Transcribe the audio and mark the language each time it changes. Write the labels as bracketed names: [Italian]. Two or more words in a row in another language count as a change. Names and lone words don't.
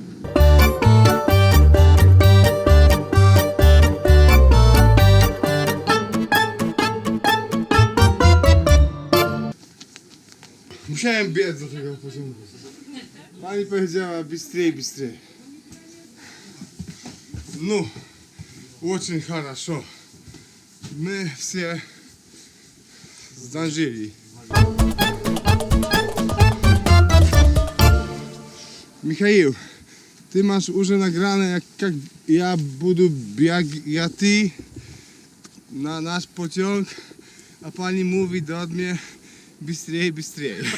[Polish] Musiałem biec do tego pociągu. Pani powiedziała [Russian] быстрей, быстрей. [Polish] No, [Russian] очень хорошо. [Polish] My все zdążyli. Michał, ty masz już nagrane jak ja budu biegać na nasz pociąg, a pani mówi do mnie [Russian] быстрей, быстрей.